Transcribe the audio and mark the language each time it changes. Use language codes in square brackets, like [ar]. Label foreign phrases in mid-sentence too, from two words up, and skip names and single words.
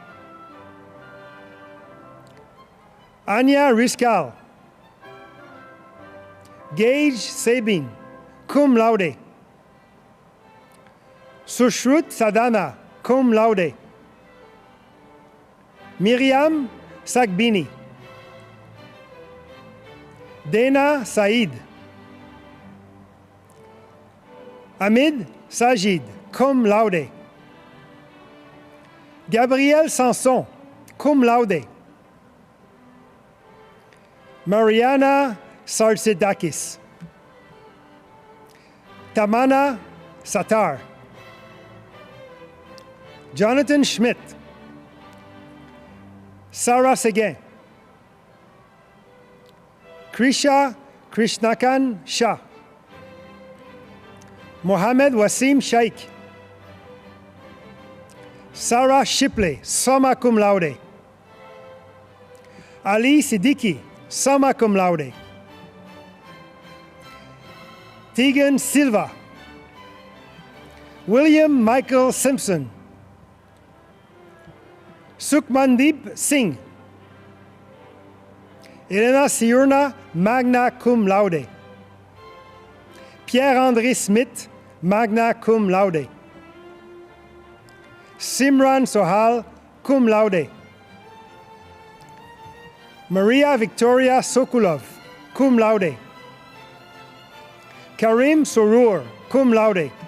[en] Anya Riscal. Gage Sabin, [la] cum laude. [en] Sushrut Sadana, [la] cum laude. [en] Miriam Sagbini. Dana Said. Hamid Sajid, [la] cum laude. [en] Gabriel Sanson, [la] cum laude. [en] Mariana Sartsidakis. Tamana Satar. Jonathan Schmidt. Sarah Seguin. Krisha Krishnakan Shah. Mohamed Wasim Shaikh. Sarah Shipley, [la] summa cum laude. [en] Ali Siddiqui, [la] summa cum laude. [en] Tegan Silva. William Michael Simpson. Sukhmandeep Singh. Elena Siurna, [la] magna cum laude. [en] Pierre-André Smith, [la] magna cum laude. [en] Simran Sohal, [la] cum laude. [en] Maria Victoria Sokulov, [la] cum laude. [en] Karim Sorur, [la] cum laude.